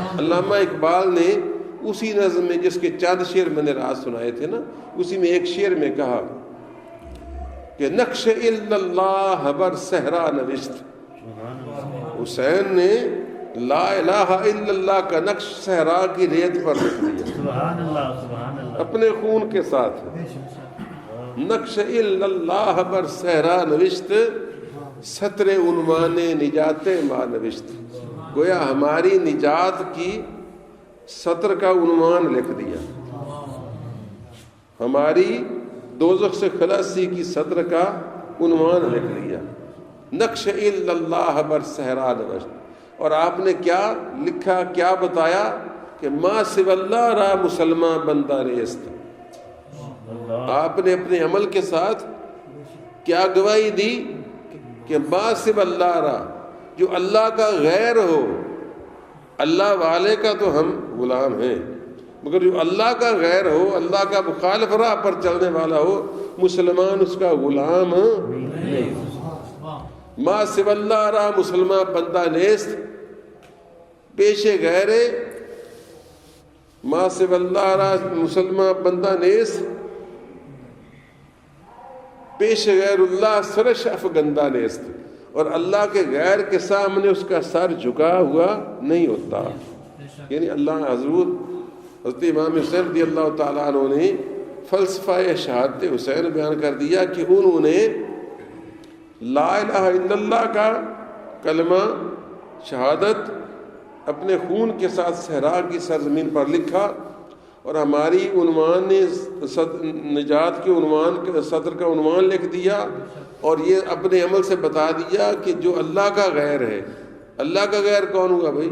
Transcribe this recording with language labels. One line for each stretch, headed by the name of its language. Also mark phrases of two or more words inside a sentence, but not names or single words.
Urdu: علامہ اقبال نے اسی نظم میں، جس کے چند شعر میں نے رات سنائے تھے نا، اسی میں ایک شعر میں کہا کہ
Persian: نقش الا اللہ بر صحرا نوشت۔
Urdu: حسین نے
Arabic: لا الہ الا اللہ
Urdu: کا نقش صحرا کی ریت پر لکھ دیا،
Arabic: سبحان اللہ، سبحان اللہ،
Urdu: اپنے خون کے ساتھ۔
Persian: نقش الا اللہ بر صحرا نوشت، سطر عنوان نجات ما نوشت۔
Urdu: گویا ہماری نجات کی سطر کا عنوان لکھ دیا، ہماری دوزخ سے خلاصی کی سطر کا عنوان لکھ دیا۔ نقش الا اللہ بر صحرا نوشت۔ اور آپ نے کیا لکھا، کیا بتایا کہ
Persian: ما سوی اللہ را مسلمان بندہ ریست۔
Urdu: آپ نے اپنے عمل کے ساتھ کیا گواہی دی کہ
Persian: ما سوی اللہ را،
Urdu: جو اللہ کا غیر ہو، اللہ والے کا تو ہم غلام ہیں، مگر جو اللہ کا غیر ہو، اللہ کا مخالف راہ پر چلنے والا ہو، مسلمان اس کا غلام نہیں۔
Persian: ما سوی اللہ را مسلمان بندہ نیست، پیش غیر ما سوی اللہ را مسلمان بندہ نیست، پیش غیر اللہ سرش افگندہ نیست۔
Urdu: اور اللہ کے غیر کے سامنے اس کا سر جھکا ہوا نہیں ہوتا۔ یعنی اللہ حضرت امام حسین
Arabic: رضی اللہ تعالیٰ عنہ
Urdu: نے فلسفہ شہادت حسین بیان کر دیا کہ انہوں نے
Arabic: لا الہ الا اللہ
Urdu: کا کلمہ شہادت اپنے خون کے ساتھ صحرا کی سرزمین پر لکھا، اور ہماری عنوان نے نجات کے عنوان صدر کا عنوان لکھ دیا، اور یہ اپنے عمل سے بتا دیا کہ جو اللہ کا غیر ہے، اللہ کا غیر کون ہوا بھائی؟